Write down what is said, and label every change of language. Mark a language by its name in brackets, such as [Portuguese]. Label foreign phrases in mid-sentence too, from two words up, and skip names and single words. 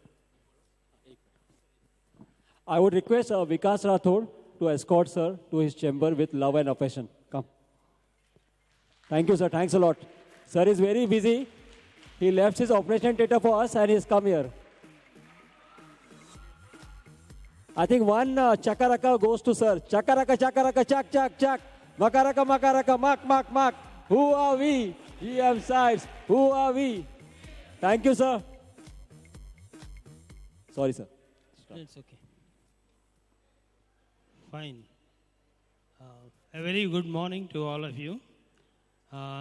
[English] I would request Vikas Rathod to escort sir to his chamber with love and affection. Come. Thank you, sir. Thanks a lot. Sir is very busy. He left his operation theater for us and he's come here. I think one chakaraka goes to sir. Chakaraka, chakaraka, chak, chak, chak. Makaraka, makaraka, mak, mak, mak. Who are we? GM sides. Who are we? Thank you, sir. Sorry, sir. It's okay. Fine. A very good morning to all of you.